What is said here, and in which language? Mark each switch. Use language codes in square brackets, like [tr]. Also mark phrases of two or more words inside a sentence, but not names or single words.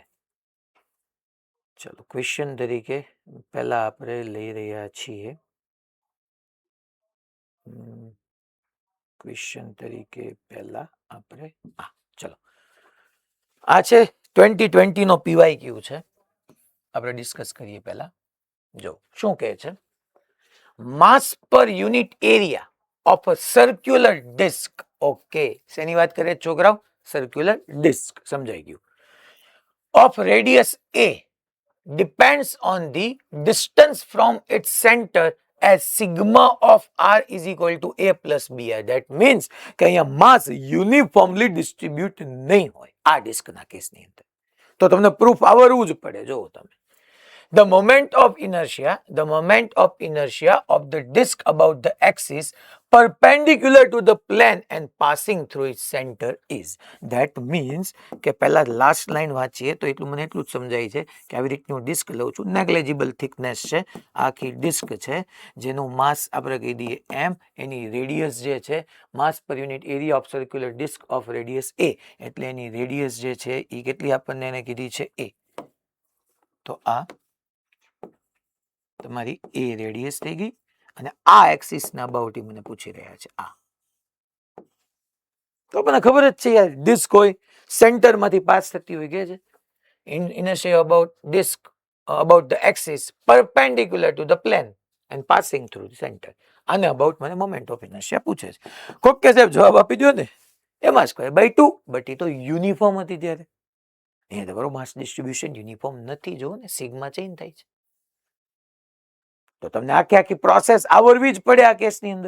[gu] ચલો ક્વેશ્ચન તરીકે પહેલા આપણે લઈ રહ્યા છીએ ક્વેશ્ચન તરીકે પહેલા આપણે ચલો આ છે 2020 નો PYQ છે, આપણે ડિસ્કસ કરીએ પહેલા. જો શું કહે છે, [en] mass per unit area of a circular disk. [gu] ઓકે, શેની વાત કરે છોકરાઓ? [en] circular disk, [gu] સમજાઈ ગયું. [en] of radius a depends on the distance from its center as sigma of r is equal to a plus br. That means [gu] કે અહીંયા [en] mass uniformly distribute [gu] નહીં હોય આ ડિસ્કના કેસની અંદર. તો તમને પ્રૂફ આવડવું જ પડે. જો તમે [en] the moment of inertia of the disk about the axis perpendicular to the plane and passing through its center is. That means [gu] કે પહેલા [en] last line [gu] વાંચીએ તો એટલું મને એટલું જ સમજાય છે કે આવી રીતનું ડિસ્ક લઉં છું, [en] negligible thickness [gu] છે, આખી ડિસ્ક છે જેનું માસ આપણે કહી દઈએ m, એની રેડિયસ જે છે [en] mass per unit area of circular disk of radius a, [gu] એટલે એની રેડિયસ જે છે એ કેટલી આપણને એને કીધી છે a. તો આ તમારી એ રેડિયસ થઈ ગઈ અને આ એક્સિસ ના અબાઉટ મને પૂછી રહ્યા છે આ. તો મને ખબર જ છે યાર, ડિસ્ક હોય સેન્ટર માંથી પાસ થતી હોય કે છે [en] inertia about disk about the axis perpendicular to the plane and passing through the center. [gu] આને અબાઉટ મને [en] moment of inertia [gu] પૂછે છે. કોક કે સાહેબ જવાબ આપી દો ને, mr²/2, બટ એ તો યુનિફોર્મ હતી ત્યારે. અહીંયા તમારું [en] mass distribution uniform [gu] નથી, જો ને સિગ્મા ચેન્જ થાય છે. તો તમને આખી આખી પ્રોસેસ આવડવી જ પડે આ કેસની અંદર.